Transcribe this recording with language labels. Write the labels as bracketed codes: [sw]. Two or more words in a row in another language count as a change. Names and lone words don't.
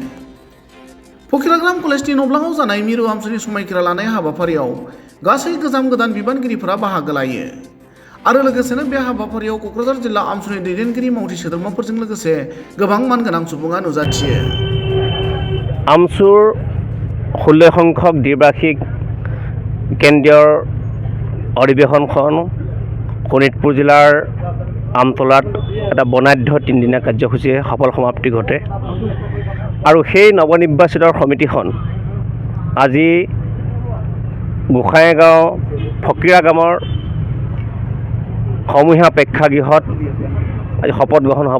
[brx] फकिराग्राम कलेजनि नब्लाङाव जानाय मिरु आमसुनि समायखिरा लानाय हाबाफारियाव गासै गोजाम गोदान बिबानगिरिफोरा बाहागो लायो आरो लोगोसेनो बे हाबाफारियाव क'क्राझार जिल्ला आमसुनि दैदेनगिरि मावथि सोद्रोमाफोरजों लोगोसे गोबां मानगोनां सुबुङा नुजाथियो। [as] आमसुर 16 সংখ্যক দ্বিবাৰ্ষিক কেন্দ্ৰীয় অধিৱেশনখন শোণিতপুৰ জিলাৰ আমতলাত এটা বৰ্ণাঢ্য 3 দিনীয়া কাৰ্যসূচীয়ে সফল সমাপ্তি ঘটে আৰু সেই নৱনিৰ্বাচিত সমিতিখন আজি গোসাইগাঁও ফকিৰাগামৰ সমূহীয়া প্ৰেক্ষাগৃহত আজি শপত গ্ৰহণ হ'ব।